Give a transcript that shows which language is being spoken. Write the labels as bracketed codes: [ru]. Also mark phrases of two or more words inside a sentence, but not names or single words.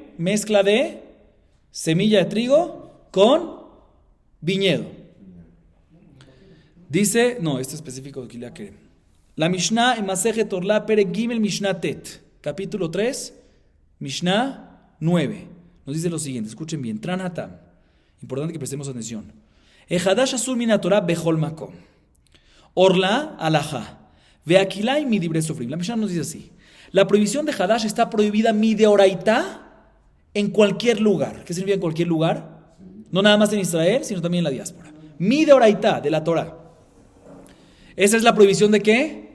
[es] Mezcla de semilla de trigo con viñedo. Dice, no, este específico de [he] כלאי הכרם. [es] La Mishnah en [he] מסכת ערלה, פרק גימל משנה טית, [es] capítulo 3, Mishnah 9. Nos dice lo siguiente, escuchen bien, Tran Hatam, importante que prestemos atención. [he] חדש אסור מן התורה בכל מקום. ערלה הלכה. והכלאיים מדברי סופרים. [es] La Mishnah nos dice así. La prohibición de Hadash está prohibida [he] מדאורייתא [es] en cualquier lugar. ¿Qué significa en cualquier lugar? No nada más en Israel, sino también en la diáspora. [he] מדאורייתא, [es] de la Torah. Esa es la prohibición de ¿qué?